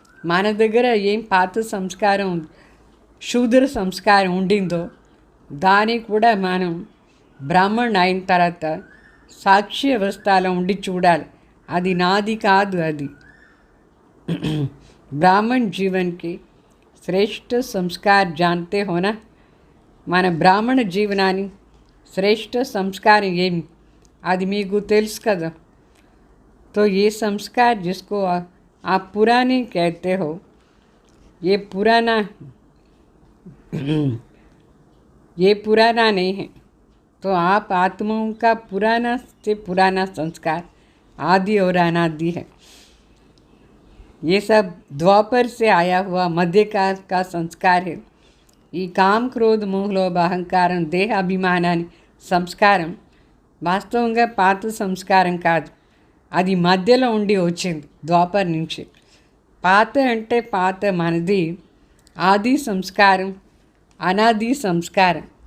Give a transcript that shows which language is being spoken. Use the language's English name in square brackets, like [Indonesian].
[Telugu] మన దగ్గర ఏం పాత సంస్కారం, శూద్ర సంస్కారం ఉండిందో దాన్ని కూడా మనం బ్రాహ్మణ్ అయిన తర్వాత సాక్షి అవస్థలో ఉండి చూడాలి. అది నాది కాదు, అది [Hindi] బ్రాహ్మణ్ జీవన్కి శ్రేష్ఠ సంస్కార్ జాన్తే హోనా. [Telugu] మన బ్రాహ్మణ జీవనాన్ని శ్రేష్ఠ సంస్కారం ఏమి అది మీకు తెలుసు కదా. [Hindi] तो ये संस्कार जिसको आप पुराने कहते हो, ये पुराना ये पुराना नहीं है। तो आप आत्माओं का पुराना से पुराना संस्कार आदि और अनादि है। ये सब द्वापर से आया हुआ मध्यकाल का संस्कार है। [Telugu] ఈ కామ క్రోధ మోహలోభ అహంకారం దేహ అభిమానాన్ని సంస్కారం వాస్తవంగా పాత సంస్కారం కాదు, అది మధ్యలో ఉండి వచ్చింది ద్వాపర్ నుంచి. పాత అంటే పాత మనది ఆది సంస్కారం, అనాది సంస్కారం.